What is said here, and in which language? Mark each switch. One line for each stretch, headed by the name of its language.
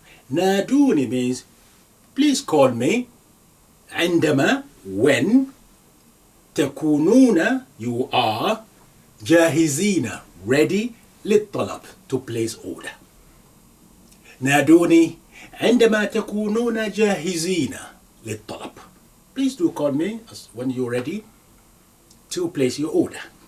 English: نادوني means please call me. عندما, when, تكونون, you are, جاهزين, ready, للطلب, to place order.
Arabic: نادوني عندما تكونون جاهزين للطلب.
English: Please do call me when you're ready to place your order.